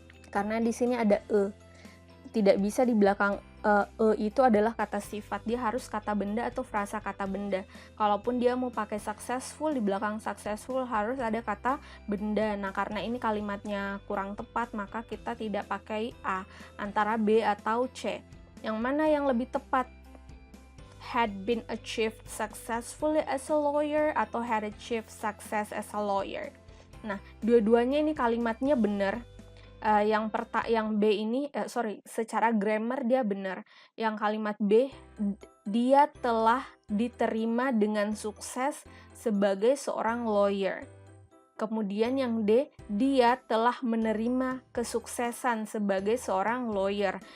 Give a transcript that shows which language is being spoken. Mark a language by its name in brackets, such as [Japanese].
[Indonesian] Karena di sini ada tidak bisa di belakang itu adalah kata sifat, dia harus kata benda atau frasa kata benda. Kalaupun dia mau pakai successful, di belakang successful harus ada kata benda. Nah, karena ini kalimatnya kurang tepat, maka kita tidak pakai A, antara B atau C. Yang mana yang lebih tepat? [English] Had been achieved successfully as a lawyer atau had achieved success as a lawyer. [Indonesian] Nah, dua-duanya ini kalimatnya benar. Yang B ini secara grammar dia benar. Yang kalimat B, dia telah diterima dengan sukses sebagai seorang lawyer. Kemudian yang D, dia telah menerima kesuksesan sebagai seorang lawyer.